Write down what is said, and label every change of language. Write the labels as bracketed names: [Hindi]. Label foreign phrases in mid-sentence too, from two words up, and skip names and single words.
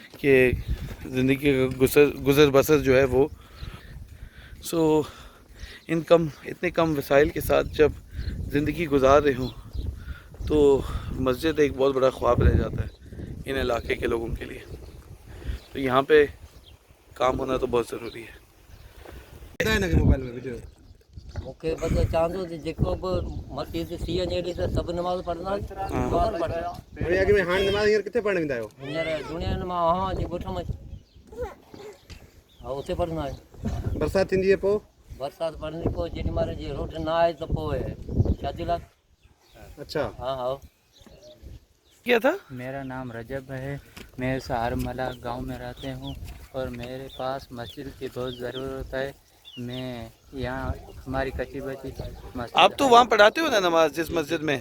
[Urdu] کہ زندگی کا گزر بسر جو ہے وہ اتنے کم وسائل کے ساتھ جب زندگی گزار رہے ہوں تو مسجد ایک بہت بڑا خواب رہ جاتا ہے ان علاقے کے لوگوں کے لیے. تو یہاں پے کام ہونا تو بہت ضروری ہے. موبائل میں ویڈیو [Sindhi] मूंखे बस चाहंदो त जेको बि मस्जिद थी वञे त सभु नमाज़ पढ़ंदा ॿार पढ़ंदा भैया कि मैं हाण नमाज़ हींअर किथे पढ़ण वेंदा आहियो? हींअर दुनिया में मां हा जे ॻोठ में हा उते पढ़ंदा आहियूं। बरसात थींदी आहे पोइ बरसाति पढ़ंदी पोइ जेॾी महिल जे रोड न आहे त पोइ शादी लाइ [Urdu] अच्छा ہاں ہاں. کیا تھا? میرا نام رجب ہے، میں سہارملا گاؤں میں رہتے ہوں اور میرے پاس مسجد کی بہت ضرورت ہے. میں یہاں ہماری کچی بچی مسجد آپ تو है। وہاں پڑھاتے ہو نا نماز جس مسجد میں?